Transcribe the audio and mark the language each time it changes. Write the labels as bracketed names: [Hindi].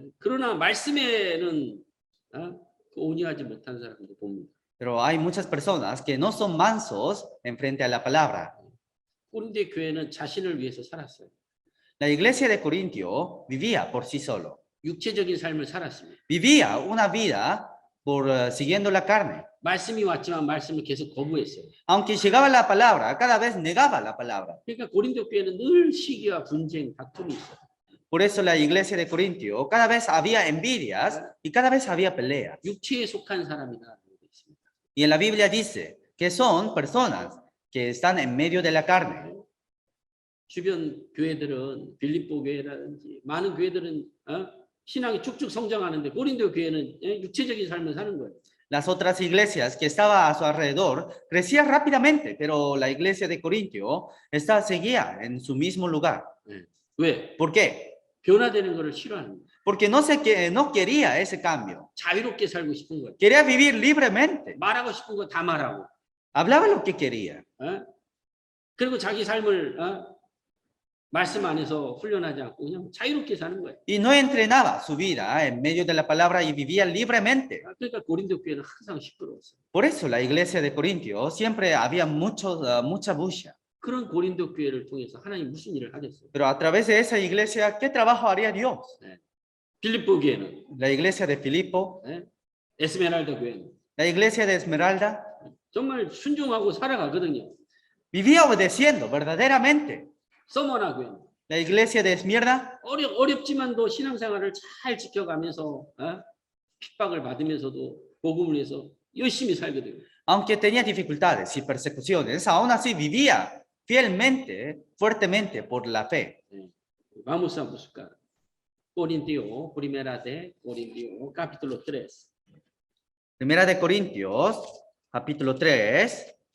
[Korean] 그러나 말씀에는 온유하지 못한 사람도 봅니다. [Spanish] Pero hay muchas personas que no son mansos en frente a la palabra. [Korean] 고린도 교회는 자신을 위해서 살았어요. [Spanish] La iglesia de Corintio vivía por sí solo. [Korean] 육체적인 삶을 살았습니다. [Spanish] Vivía una vida siguiendo la carne. [Korean] 말씀이 왔지만 말씀을 계속 거부했어요. [Spanish] Aunque llegaba la palabra, cada vez negaba la palabra. [Korean] 그러니까 고린도 교회는 늘 시기와 분쟁, 다툼이 있어요. [Spanish] Por eso la iglesia de Corintio, cada vez había envidias y cada vez había peleas. [Korean] 육체에 속한 사람이다. [Spanish] Y en la Biblia dice que son personas que están en medio de la carne. [Korean] 주변 교회들은 빌립보 교회라든지 많은 교회들은 신앙이 쭉쭉 성장하는데 고린도 교회는 육체적인 삶을 사는 거예요. [Spanish] Las otras iglesias que estaban a su alrededor crecían rápidamente, pero la iglesia de Corintio seguía en su mismo lugar. [Korean] 왜? [Spanish] ¿Por qué? [Korean] 변화되는 것을 싫어하는 거예요. [Spanish] Porque no quería ese cambio. [Korean] 자유롭게 살고 싶은 거예요. [Spanish] Quería vivir libremente. [Korean] 말하고 싶은 거 다 말하고. [Spanish] Hablaba lo que quería. [Korean] 그리고 자기 삶을 말씀 안에서 훈련하지 않고 그냥 자유롭게 사는 거예요. [Spanish] Y no entrenaba su vida en medio de la palabra y vivía libremente. [Korean] 그러니까 고린도 교회는 항상 시끄러웠어요. [Spanish] Por eso la iglesia de Corintio siempre había mucha bulla. [Korean] 그런 고린도 교회를 통해서 하나님 무슨 일을 하겠어요? [Spanish] Pero a través de esa iglesia, ¿qué trabajo haría Dios? [Korean] 빌립보 교회는, [Spanish] La iglesia de Filipo, [Korean] 에스메랄다 교회는 [Spanish] la iglesia de Esmeralda, [Korean] 정말 순종하고 살아가거든요. [Spanish] vivía obedeciendo verdaderamente. [Korean] 서머나 교회는 [Spanish] La iglesia de Esmirna, [Korean] 어렵지만도 신앙생활을 잘 지켜가면서 핍박을 받으면서도 복음을 위해서 열심히 살거든요. [Spanish] aunque tenía dificultades y persecuciones, aún así vivía fielmente, fuertemente por la fe. Vamos a buscar Corintios, Primera de Corintios, capítulo 3. Primera de Corintios, capítulo 3.